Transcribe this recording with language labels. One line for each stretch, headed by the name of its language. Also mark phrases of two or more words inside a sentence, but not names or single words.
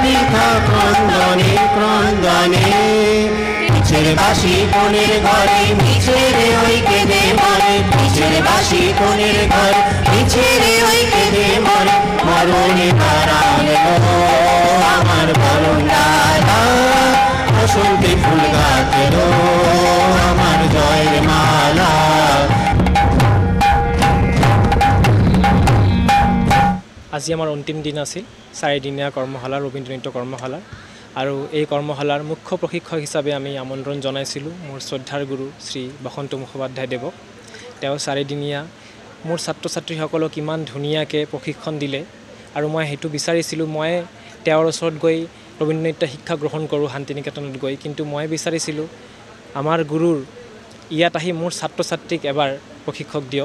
Bangla: ব্যথা ক্রন্দনে ক্রন্দনে পিছের বাঁশি কোণের ঘরে মিছেরে ওই কেঁদে মরে পিছের বাঁশি কোণের ঘরে মিছেরে ওই কেঁদে মরে মরণে হারালো আমার বরণ ডালা বসন্তে ফুল গাছের আমার জয়ের মালা।
Assamese: আজি আমাৰ অন্তিম দিন আছিল 4দিনীয়া কৰ্মশালা ৰবীন্দ্ৰ নৃত্য কৰ্মশালা আৰু এই কৰ্মশালাৰ মুখ্য প্ৰশিক্ষক হিচাপে আমি আমন্ত্ৰণ জনাইছিলোঁ মোৰ শ্ৰদ্ধাৰ গুৰু শ্ৰী বসন্ত মুখোপাধ্যায় দেৱক। তেওঁ 4দিনীয়া মোৰ ছাত্ৰ ছাত্ৰীসকলক ইমান ধুনীয়াকৈ প্ৰশিক্ষণ দিলে আৰু মই সেইটো বিচাৰিছিলোঁ মই তেওঁৰ ওচৰত গৈ ৰবীন্দ্ৰ নৃত্য শিক্ষা গ্ৰহণ কৰোঁ শান্তিনিকেতনত গৈ, কিন্তু মই বিচাৰিছিলোঁ আমাৰ গুৰুৰ ইয়াত আহি মোৰ ছাত্ৰ ছাত্ৰীক এবাৰ প্ৰশিক্ষক দিয়ক।